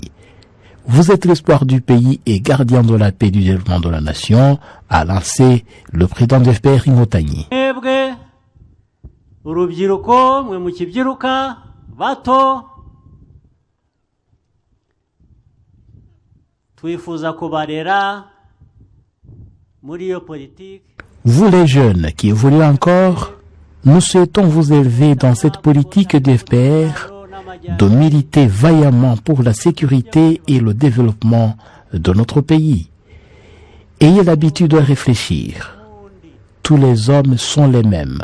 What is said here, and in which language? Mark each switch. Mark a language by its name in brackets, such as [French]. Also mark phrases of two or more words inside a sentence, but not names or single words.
[French] Vous êtes l'espoir du pays et gardien de la paix et du développement de la nation, a lancé le président du FPR Inkotanyi. [Kinyarwanda] Urubyiruko mwe mukibyiruka bato twifuza kubarera muri iyo politique. [French] Vous les jeunes qui évoluez encore, nous souhaitons vous élever dans cette politique du FPR, de militer vaillamment pour la sécurité et le développement de notre pays. Ayez l'habitude de réfléchir. Tous les hommes sont les mêmes.